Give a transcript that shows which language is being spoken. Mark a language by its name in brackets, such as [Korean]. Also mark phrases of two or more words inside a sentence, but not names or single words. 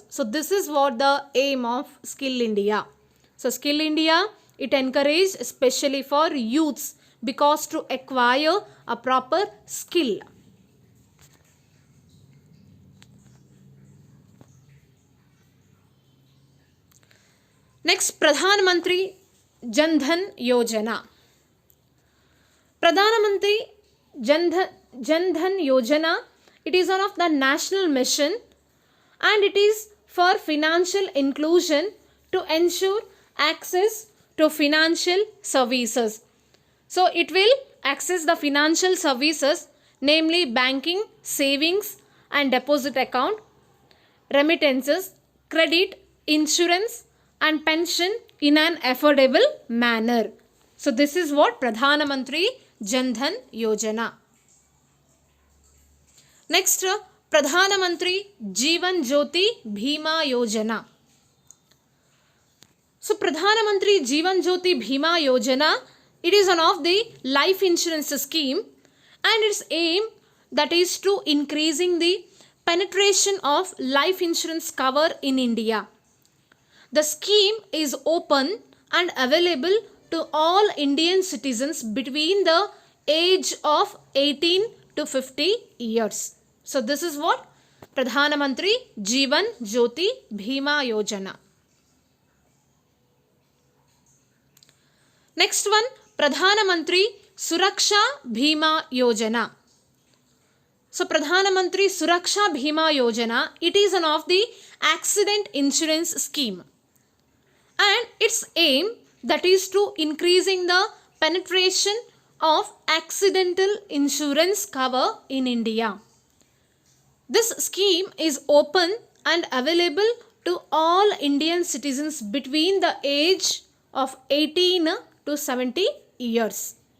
[English] So this is what the aim of Skill India. So Skill India, it encouraged especially for youths because to acquire a proper skill. Next, Pradhan Mantri Jan Dhan Yojana. Pradhan Mantri Jan Dhan Yojana, it is one of the national mission and it is for financial inclusion to ensure access to financial services. So it will access the financial services, namely banking, savings and deposit account, remittances, credit, insurance and pension in an affordable manner. So this is what Pradhan Mantri Jan Dhan Yojana. Next, Pradhan Mantri Jeevan Jyoti Bhima Yojana. So Pradhan Mantri Jeevan Jyoti Bhima Yojana, it is one of the life insurance scheme and its aim, that is to increasing the penetration of life insurance cover in India. The scheme is open and available to all Indian citizens between the age of 18 to 50 years. So this is what Pradhan Mantri Jeevan Jyoti Bhima Yojana. Next one, Pradhan Mantri Suraksha Bhima Yojana. So Pradhan Mantri Suraksha Bhima Yojana, it is one of the accident insurance scheme and its aim, that is to increasing the penetration of accidental insurance cover in India. This scheme is open and available to all Indian citizens between the age of 18 to 70 years.